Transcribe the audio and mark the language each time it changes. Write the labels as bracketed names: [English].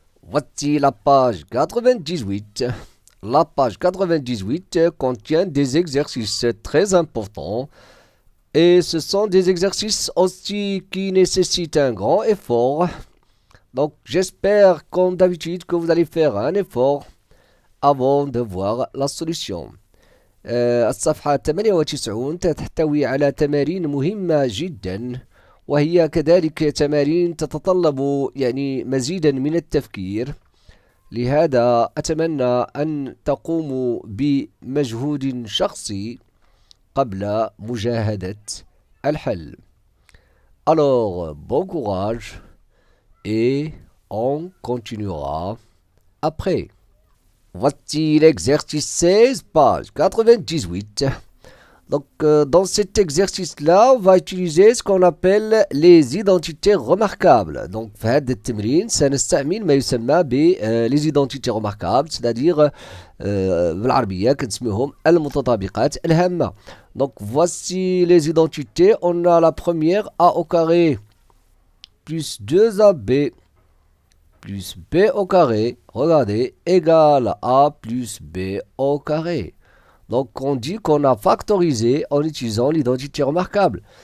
[French] Voici la page 98. La page 98 contient des exercices très importants. Et ce sont des exercices aussi qui nécessitent un grand effort. Donc j'espère comme d'habitude que vous allez faire un effort avant de voir la solution. [Arabic] الصفحة 98 تحتوي على تمارين مهمة جدا، وهي كذلك تمارين تتطلب مزيدا من التفكير. لهذا أتمنى أن تقوموا بمجهود شخصي قبل مجاهدة الحل. [French] Alors, bon courage et on continuera après. Voici l'exercice 16, page 98. Donc, dans cet exercice-là, on va utiliser ce qu'on appelle les identités remarquables. [Arabic] Donc, في هذا التمرين سنستعمل ما يسمى [French] les identités remarquables, c'est-à-dire [Arabic] بالعربية كنسميهم المتطابقات الهامة. [French] Donc, voici les identités. On a la première, a au carré plus 2ab plus b au carré, regardez, égale a plus b au carré. Donc, on dit qu'on a factorisé en utilisant l'identité remarquable.